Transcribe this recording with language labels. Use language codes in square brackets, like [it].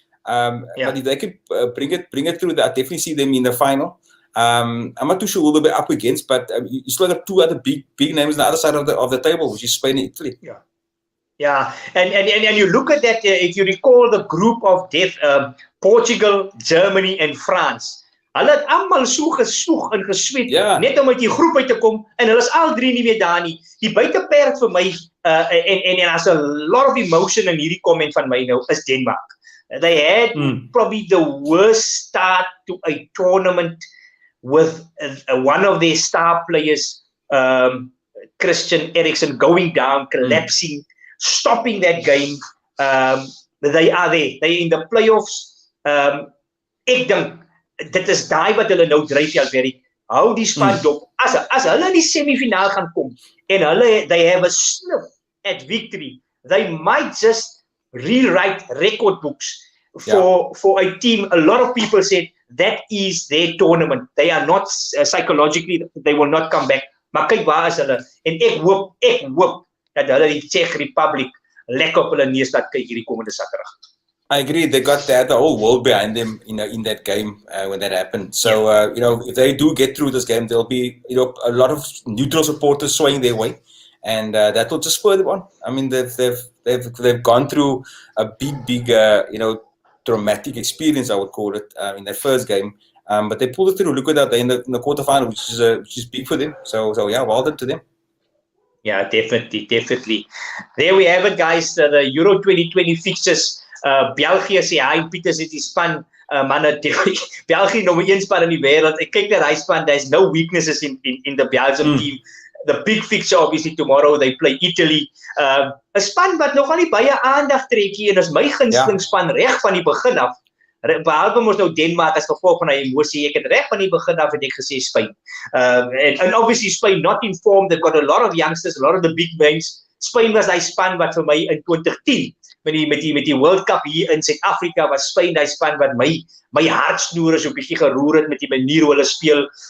[en] But if they could bring it through, I definitely see them in the final. I'm not too sure who they'll be up against, but you still got two other big names on the other side of the table, which is Spain and Italy. Yeah, and you look at that. If you recall the group of death, Portugal, Germany, and France. [af] Hulle het almal so geswoeg en gesweet net om uit die groep uit te kom, en hulle is al drie nie meer daar nie. Die buiteperd vir my en as [en] a lot of emotion in [af] hierdie comment van my nou is Denmark. [en] They had probably the worst start to a tournament with one of their star players, Christian Eriksen, going down, collapsing, stopping that game. They are there. They're in the playoffs. [af] Ek dink dit is daai wat hulle nou dryf, Alberik. Hou die span dop. As hulle in die semifinaal gaan kom en [en] they have a sniff at victory, they might just rewrite record books for a team. A lot of people said that is their tournament. They are not psychologically, they will not come back. [af] Maar kyk waar is hulle. En ek hoop dat hulle die Czech Republic lekker op hulle neus laat kyk hierdie komende Saterdag. [en] I agree. They got the whole world behind them in that game when that happened. So if they do get through this game, there'll be a lot of neutral supporters swaying their way, and that will just spur them on. I mean, they've gone through a big traumatic experience, I would call it, in their first game. But they pulled it through. Look at that, they're in the quarterfinal, which is big for them. So yeah, well done to them. Yeah, definitely. There we have it, guys. The Euro 2020 fixtures. [af] België sê hy Pieters het die span manne België nommer 1 span in die wêreld. Ek kyk na hy span, [en] there's no weaknesses in the Belgium team. The big fixture obviously tomorrow they play Italy. [af] 'n Span wat nogal nie baie aandag trek hier, en is my gunsteling span reg van die begin af. Behalwe mos nou Denmark as gevolg van hy emosie. Ek het reg van die begin af het ek gesê Spain. [en] And obviously Spain not informed. They've got a lot of youngsters, a lot of the big names. [af] Spain was hy span wat vir my in 2010 met die World Cup hier in Suid-Afrika was Spain die span wat my hartsnoer is 'n bietjie geroer het met die manier hoe hulle speel.